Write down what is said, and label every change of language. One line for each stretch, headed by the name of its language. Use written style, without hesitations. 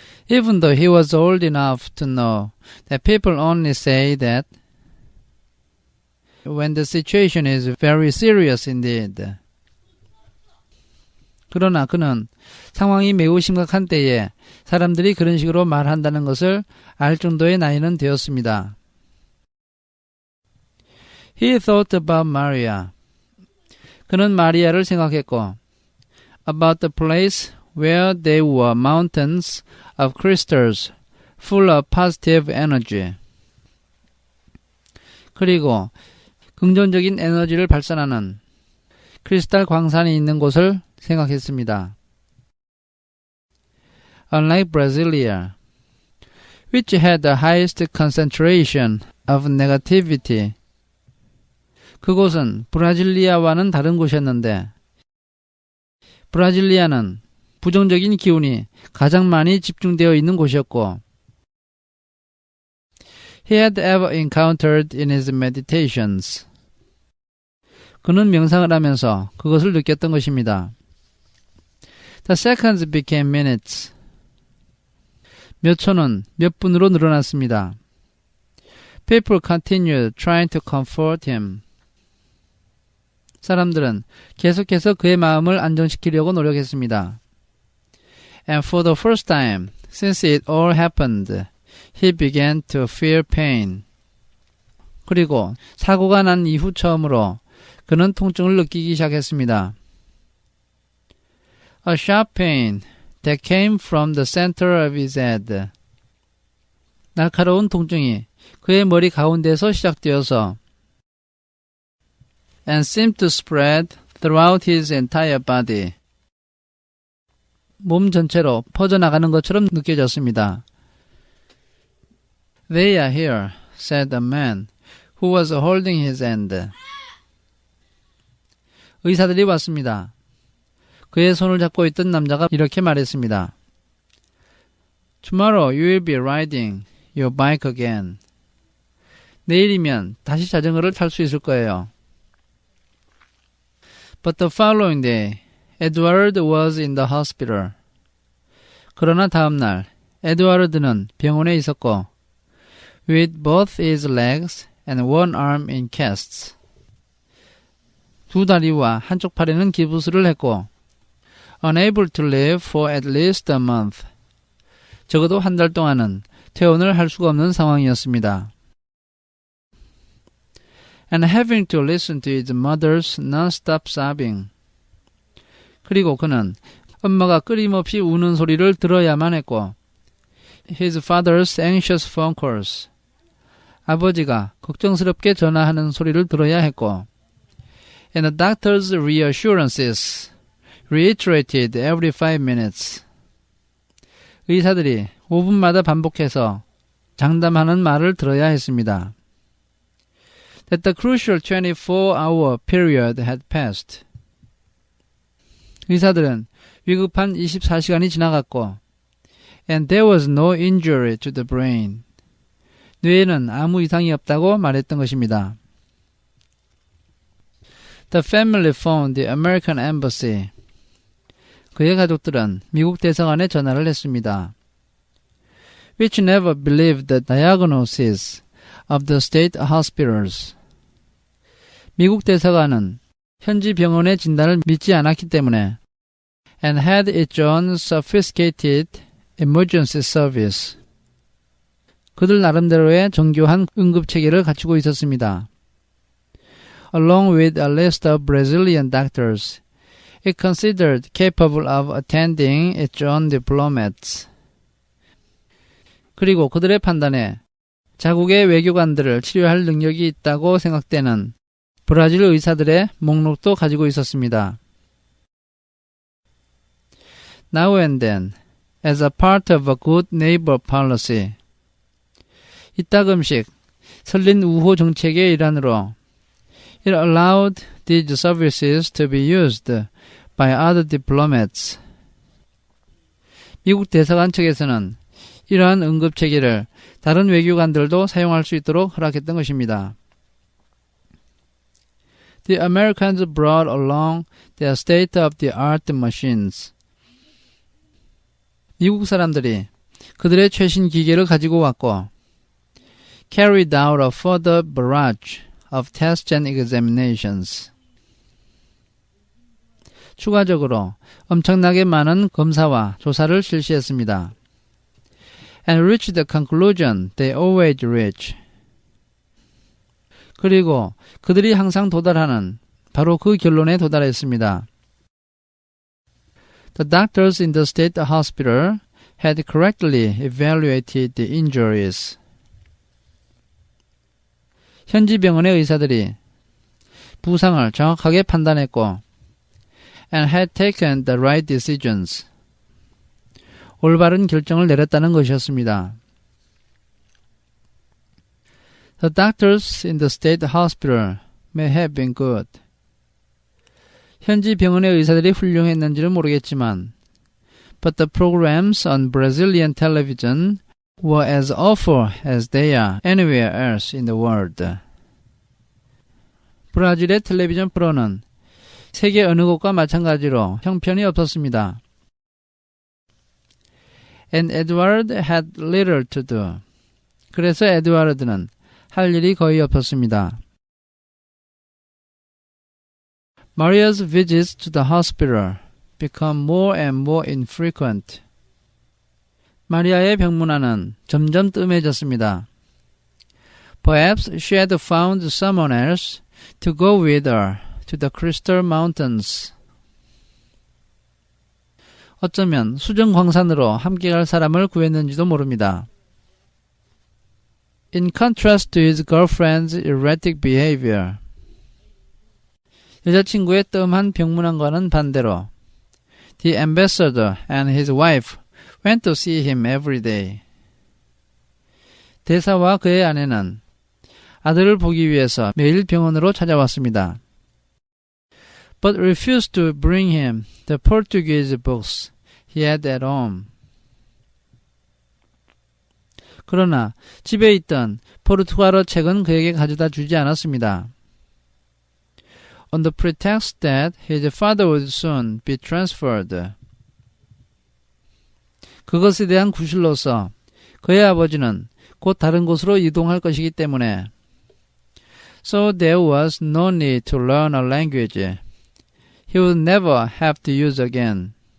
English: Even though he was old enough to know that people only say that when the situation is very serious indeed.
Korean: 그러나 그는 상황이 매우 심각한 때에 사람들이 그런 식으로 말한다는 것을 알 정도의 나이는 되었습니다.
English: He thought about Maria.
Korean: 그는 마리아를 생각했고,
English: about the place where there were mountains of crystals full of positive energy.
Korean: 그리고 긍정적인 에너지를 발산하는 크리스탈 광산이 있는 곳을 생각했습니다.
English: Unlike Brasilia, which had the highest concentration of negativity,
Korean: 그곳은 브라질리아와는 다른 곳이었는데 브라질리아는 부정적인 기운이 가장 많이 집중되어 있는 곳이었고
English: he had ever encountered in his meditations.
Korean: 그는 명상을 하면서 그것을 느꼈던 것입니다.
English: The seconds became minutes.
Korean: 몇 초는 몇 분으로 늘어났습니다.
English: People continued trying to comfort him.
Korean: 사람들은 계속해서 그의 마음을 안정시키려고 노력했습니다.
English: And for the first time since it all happened, he began to feel pain.
Korean: 그리고 사고가 난 이후 처음으로 그는 통증을 느끼기 시작했습니다.
English: A sharp pain that came from the center of his head.
Korean: 날카로운 통증이 그의 머리 가운데서 시작되어서
English: and seemed to spread throughout his entire body.
Korean: 몸 전체로 퍼져나가는 것처럼 느껴졌습니다.
English: They are here, said the man who was holding his hand.
Korean: 의사들이 왔습니다. 그의 손을 잡고 있던 남자가 이렇게 말했습니다.
English: Tomorrow you will be riding your bike again.
Korean: 내일이면 다시 자전거를 탈 수 있을 거예요.
English: But the following day, Edward was in the hospital.
Korean: 그러나 다음 날, 에드와르드는 병원에 있었고,
English: with both his legs and one arm in casts.
Korean: 두 다리와 한쪽 팔에는 기부스를 했고,
English: unable to live for at least a month.
Korean: 적어도 한 달 동안은 퇴원을 할 수가 없는 상황이었습니다.
English: And having to listen to his mother's non-stop sobbing.
Korean: 그리고 그는 엄마가 끊임없이 우는 소리를 들어야만 했고,
English: his father's anxious phone calls.
Korean: 아버지가 걱정스럽게 전화하는 소리를 들어야 했고,
English: and the doctor's reassurances reiterated every 5 minutes.
Korean: 의사들이 5분마다 반복해서 장담하는 말을 들어야 했습니다.
English: That the crucial 24-hour period had passed.
Korean: 의사들은 위급한 24시간이 지나갔고,
English: and there was no injury to the brain.
Korean: 뇌에는 아무 이상이 없다고 말했던 것입니다.
English: The family phoned the American embassy.
Korean: 그의 가족들은 미국 대사관에 전화를 했습니다.
English: Which never believed the diagnosis of the state hospitals.
Korean: 미국 대사관은 현지 병원의 진단을 믿지 않았기 때문에
English: and had its own sophisticated emergency service.
Korean: 그들 나름대로의 정교한 응급체계를 갖추고 있었습니다.
English: Along with a list of Brazilian doctors, it considered capable of attending its own diplomats.
Korean: 그리고 그들의 판단에 자국의 외교관들을 치료할 능력이 있다고 생각되는 브라질 의사들의 목록도 가지고 있었습니다.
English: Now and then, as a part of a good neighbor policy,
Korean: 이따금씩 설린 우호 정책의 일환으로
English: it allowed these services to be used by other diplomats.
Korean: 미국 대사관 측에서는 이러한 응급체계를 다른 외교관들도 사용할 수 있도록 허락했던 것입니다.
English: The Americans brought along their state-of-the-art machines.
Korean: 미국 사람들이 그들의 최신 기계를 가지고 왔고
English: carried out a further barrage of tests and examinations.
Korean: 추가적으로 엄청나게 많은 검사와 조사를 실시했습니다.
English: And reached the conclusion they always reach.
Korean: 그리고 그들이 항상 도달하는 바로 그 결론에 도달했습니다.
English: The doctors in the state hospital had correctly evaluated the injuries.
Korean: 현지 병원의 의사들이 부상을 정확하게 판단했고
English: and had taken the right decisions.
Korean: 올바른 결정을 내렸다는 것이었습니다.
English: The doctors in the state hospital may have been good.
Korean: 현지 병원의 의사들이 훌륭했는지는 모르겠지만
English: but the programs on Brazilian television were as awful as they are anywhere else in the world.
Korean: 브라질의 텔레비전 프로는 세계 어느 곳과 마찬가지로 형편이 없었습니다.
English: And Edward had little to do.
Korean: 그래서 에드와르드는 할 일이 거의 없었습니다.
English: Maria's visits to the hospital become more and more infrequent.
Korean: 마리아의 병문안은 점점 뜸해졌습니다.
English: Perhaps she had found someone else to go with her to the Crystal Mountains.
Korean: 어쩌면 수정 광산으로 함께 갈 사람을 구했는지도 모릅니다.
English: In contrast to his girlfriend's erratic behavior.
Korean: 여자친구의 뜸한 병문안과는 반대로
English: The ambassador and his wife went to see him every day.
Korean: 대사와 그의 아내는 아들을 보기 위해서 매일 병원으로 찾아왔습니다.
English: But refused to bring him the Portuguese books he had at home.
Korean: 그러나 집에 있던 포르투갈어 책은 그에게 가져다 주지 않았습니다.
English: On the pretext that his father would soon be transferred.
Korean: 그것에 대한 구실로서 그의 아버지는 곧 다른 곳으로 이동할 것이기 때문에
English: So there was no need to learn a language he would never have to use again.